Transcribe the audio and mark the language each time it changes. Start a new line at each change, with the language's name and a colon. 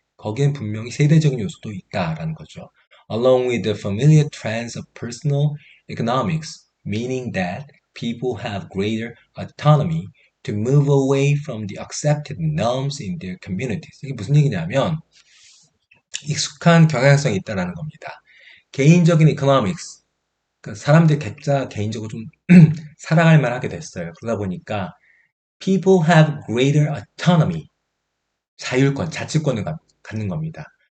Korean: 거기엔 분명히 세대적인 요소도 있다라는 거죠.
English: Along with the familiar trends of personal economics, meaning that people have greater autonomy to move away from the accepted norms in their communities.
Korean: 이게 무슨 얘기냐면 익숙한 경향성이 있다라는 겁니다. 개인적인 economics, 그러니까 사람들 각자 개인적으로 좀 살아갈 만하게 됐어요. 그러다 보니까
English: people have greater autonomy,
Korean: 자율권, 자치권을 갖는 겁니다.